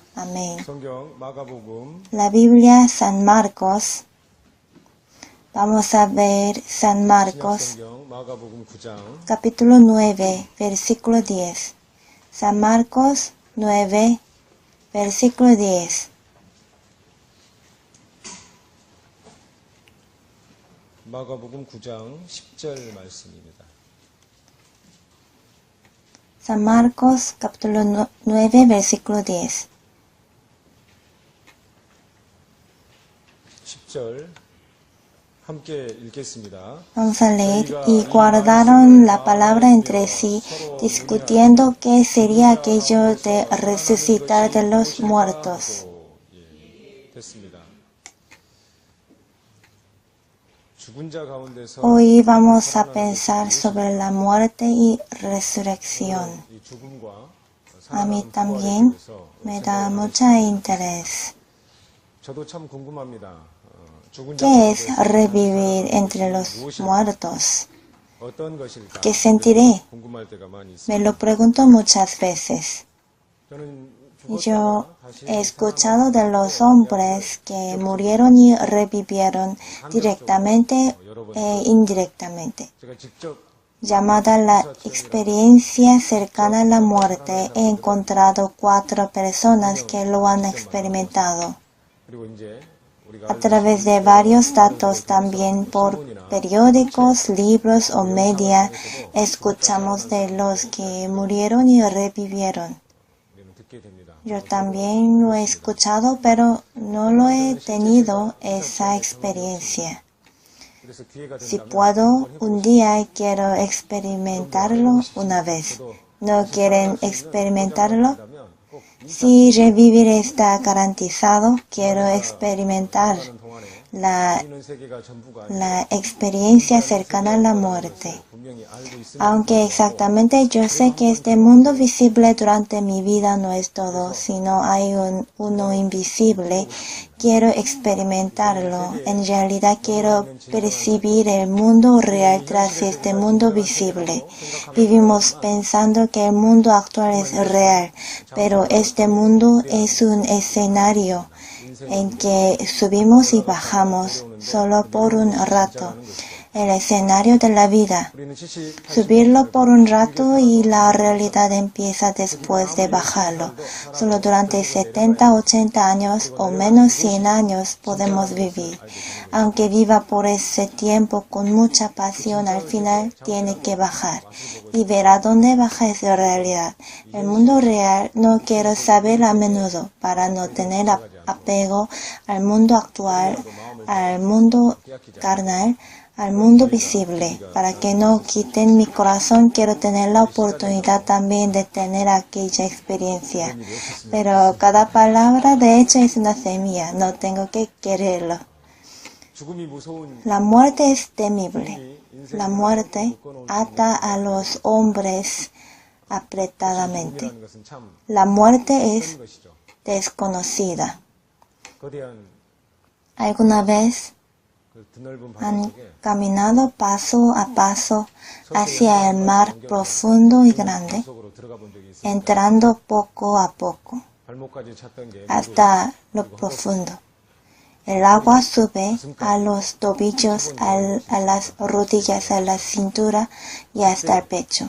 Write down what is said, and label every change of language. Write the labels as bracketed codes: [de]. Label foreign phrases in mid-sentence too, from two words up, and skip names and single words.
[es] Amén. La Biblia, San Marcos. Vamos a ver San Marcos, capítulo 9, versículo 10. San Marcos 9, versículo 10. [ko] 마가복음 9장 10절 말씀입니다. [es] San Marcos, capítulo 9, versículo 10. [ko] 10절 함께 읽겠습니다. [es] Vamos a leer. Y guardaron la palabra entre sí, discutiendo qué sería aquello de resucitar de los muertos. [ko] 됐습니다. 죽은 자 가운데서 [es] Hoy vamos a pensar sobre la muerte y resurrección. [ko] 이 죽음과 [es] A mí también me da mucho interés. [ko] 저도 참 궁금합니다. 죽은 자 [es] ¿Qué es revivir entre los muertos? [ko] 어떤 것일까? [es] ¿Qué sentiré? [ko] 궁금할 때가 많이 있습니다. [es] Me lo pregunto muchas veces. [ko] 저는 [es] Yo he escuchado de los hombres que murieron y revivieron directamente e indirectamente. [ko] 제가 직접 [es] Llamada la experiencia cercana a la muerte, he encontrado 4 personas que lo han experimentado. [ko] 그리고 이제 우리가 [es] A través de varios datos, también por periódicos, libros o media, escuchamos de los que murieron y revivieron. [ko] 우리는 듣게 됩니다. [es] Yo también lo he escuchado, pero no lo he tenido esa experiencia. [ko] 그래서 기회가 [es] Si [ko] 된다면 [es] puedo, un día quiero experimentarlo una vez. ¿No quieren experimentarlo? [ko] 꼭 [es] Si revivir está garantizado, quiero experimentar la [ko] 있는 세계가 전부가 [es] experiencia cercana a la muerte. [ko] 분명히 알고 있으면 [es] Aunque exactamente yo sé que este mundo visible durante mi vida no es todo, sino hay uno invisible, quiero experimentarlo. En realidad quiero percibir el mundo real tras este mundo visible. Vivimos pensando que el mundo actual es real, pero este mundo es un escenario en que subimos y bajamos solo por un rato. El escenario de la vida. [ko] 우리는 지식 [es] Subirlo por un rato y la realidad empieza después de bajarlo. Solo durante 70, 80 años o menos 100 años podemos vivir. Aunque viva por ese tiempo con mucha pasión, al final tiene que bajar. Y verá dónde baja esa realidad. El mundo real no quiero saber a menudo para no tener apego al mundo actual, al mundo carnal, al mundo visible. Para que no quiten mi corazón, quiero tener la oportunidad también de tener aquella experiencia. Pero cada palabra de hecho es una semilla, no tengo que quererlo. [ko] 죽음이 무서운 [es] La muerte es temible. La muerte ata a los hombres apretadamente. [ko] 죽음이라는 것은 참 [es] La muerte es [ko] 큰 것이죠. [es] desconocida. [ko] 거대한 [es] ¿Alguna vez Han caminado paso a paso hacia el mar profundo y grande, entrando poco a poco hasta lo profundo. El agua sube a los tobillos, a las rodillas, a la cintura y hasta el pecho.